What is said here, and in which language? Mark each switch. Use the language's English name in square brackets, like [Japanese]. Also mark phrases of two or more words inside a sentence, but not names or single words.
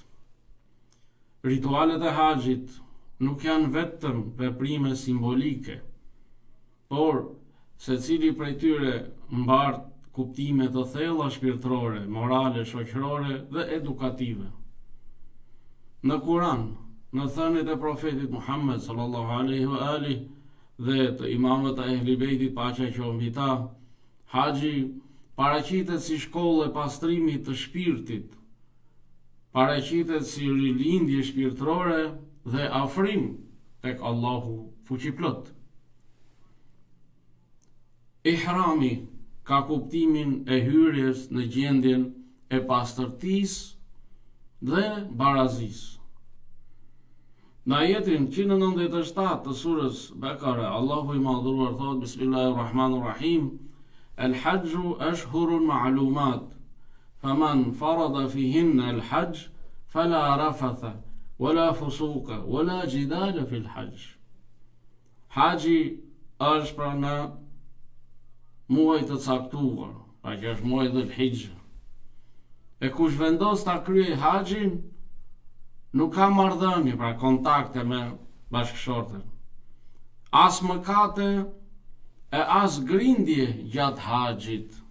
[Albanian] Ritualet e haxhit nuk janë vetëm veprime simbolike, por secili prej tyre mbart kuptime të thella shpirtërore, morale, shoqërore dhe edukative. Në Kur'an, në thëniet e profetit Muhammed [Arabic] صلى الله عليه وآله [Albanian] dhe të imamëve të Ehli Bejtit, paqja qoftë mbi ta, haxhi paraqitet si shkollë e pastrimit të shpirtit, paraqitet si rilindje shpirtërore dhe afrim tek Allahu fuqiplot. Ihrami ka kuptimin e hyrjes në gjendjen e pastërtisë dhe barazisë. Në ajetin 197 të surës Bekare, Allahu i madhruar thot: [Arabic] بسم الله الرحمن الرحيم، الحج أشهر معلومات, فمن فرض فيهن الحج فلا رفث ولا فسوق ولا جدال في الحج. [Albanian] Haxhi është pra në muaj të caktuar, pra që është muaj Dhul-Hijja. E kush vendos ta kryej haxhin, nuk ka marrëdhënie, pra kontakte me bashkëshorten, as mëkate e as grindje gjatë haxhit.